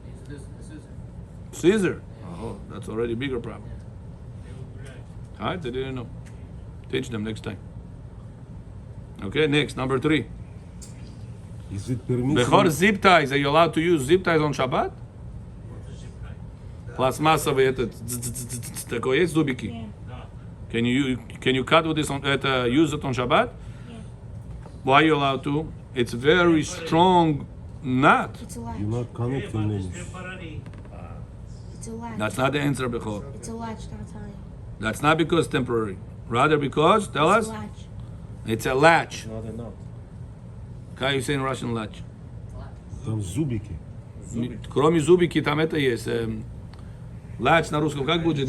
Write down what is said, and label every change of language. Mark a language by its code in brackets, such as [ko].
[en] This is Caesar. Oh, that's already a bigger problem. Yeah. Alright, they didn't know. Teach them next time. Okay, next, number 3. Is it Bechor permissible? zip ties. Are you allowed to use zip ties on Shabbat? [ru] Пластмассовые такое есть зубики? [en] Can you cut with this on use it on Shabbat? Why are you allowed to? It's very strong knot. It's a latch. You're not connecting them. Temporary. It's a latch. That's not the answer, Bechor. It's a latch, not a tie. That's not because temporary. Rather because, tell It's a latch. it's a latch. Not a knot. [ru] Как [en] you say in Russian latch? [ru] Там зубики. Кроме зубики там это есть. Latch на русском как будет?